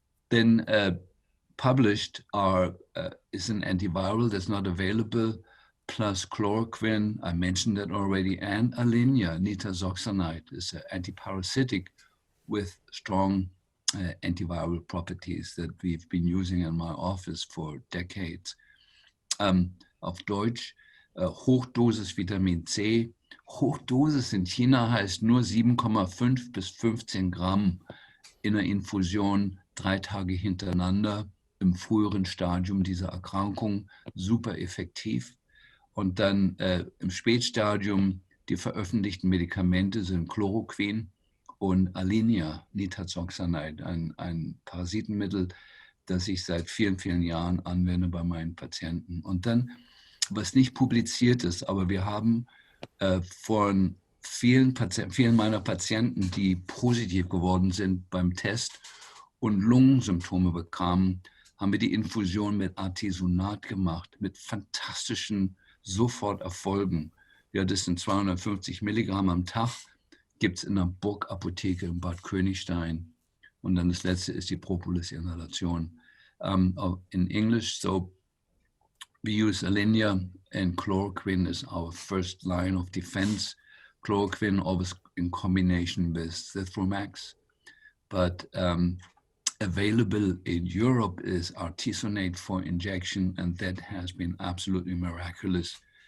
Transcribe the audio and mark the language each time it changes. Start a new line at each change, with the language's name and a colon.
English: Then published is an antiviral that's not available, plus chloroquine, I mentioned that already, and Alinia, nitazoxanide, is an antiparasitic with strong antiviral properties that we've been using in my office for decades.
German: Auf Deutsch, Hochdosis Vitamin C. Hochdosis in China heißt nur 7,5 bis 15 Gramm in der Infusion 3 Tage hintereinander im früheren Stadium dieser Erkrankung. Super effektiv. Und dann im Spätstadium, die veröffentlichten Medikamente sind Chloroquin und Alinia, nitazoxanide, ein Parasitenmittel, das ich seit vielen, vielen Jahren anwende bei meinen Patienten. Und dann, was nicht publiziert ist, aber wir haben von vielen meiner Patienten, die positiv geworden sind beim Test und Lungensymptome bekamen, haben wir die Infusion mit Artesunat gemacht, mit fantastischen Soforterfolgen. Ja, das sind 250 Milligramm am Tag, gibt es in der Burgapotheke in Bad Königstein. Und dann das letzte ist die Propolis-Inhalation.
English: In English, so we use Alinia and chloroquine is our first line of defense. Chloroquine always in combination with Zithromax. But available in Europe is artesunate for injection, and that has been absolutely miraculous.